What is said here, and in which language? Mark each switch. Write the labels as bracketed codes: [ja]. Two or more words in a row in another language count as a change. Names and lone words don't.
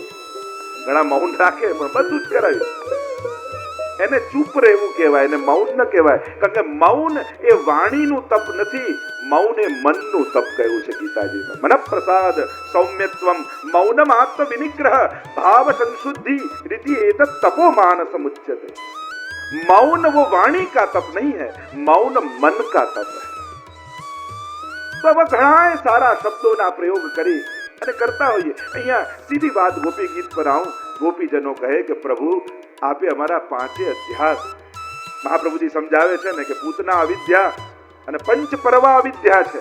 [gu] ઘણા મૌન રાખે પણ બધું જ કરાવી, એને ચૂપ રહેવું કહેવાય, એને મૌન ન કહેવાય. કારણ કે મૌન એ વાણીનું તપ નથી, મૌન એ મનનું તપ કહ્યું છે ગીતાજીમાં. [sa] મન પ્રસાદ સૌમ્યત્વમ મૌનમ આત્મ વિનિગ્રહ ભાવ संशुद्धि रिति एतत् तपो मानसम उच्यते. [hi] मौन वो वाणी का तप नहीं है, मौन मन का तप है. [gu] તો ઘણા સારા શબ્દોના પ્રયોગ કરી અને કરતા હોઈએ. અહીંયા સીધી વાત ગોપી ગીત પર આવું. ગોપીજનો કહે કે પ્રભુ આપે અમારા 5 અધ્યાસ, મહાપ્રભુજી સમજાવે છે ને કે પૂતના અવિદ્યા અને પંચ પરવા અવિદ્યા છે.